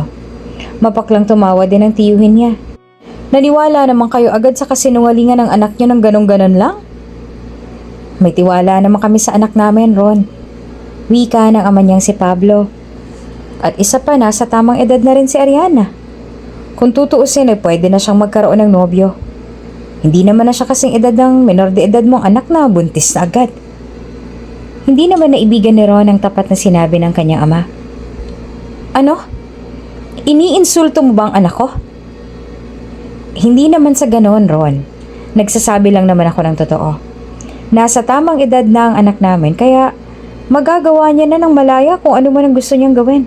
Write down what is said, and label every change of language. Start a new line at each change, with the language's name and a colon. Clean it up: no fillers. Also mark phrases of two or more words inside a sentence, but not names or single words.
Filipino: Mapaklang tumawa din ang tiyuhin niya. Naniwala naman kayo agad sa kasinungalingan ng anak niyo ng ganun-ganun lang? May tiwala naman kami sa anak namin, Ron. Wika ng ama niyang si Pablo. At isa pa, nasa tamang edad na rin si Ariana. Kung tutuusin ay pwede na siyang magkaroon ng nobyo. Hindi naman na siya kasing edad ng menor de edad mong anak na buntis na agad. Hindi naman naibigan ni Ron ang tapat na sinabi ng kanyang ama. Ano? Iniinsulto mo ba ang anak ko? Hindi naman sa ganoon, Ron. Nagsasabi lang naman ako ng totoo. Nasa tamang edad na ang anak namin kaya magagawa niya na ng malaya kung ano man ang gusto niyang gawin.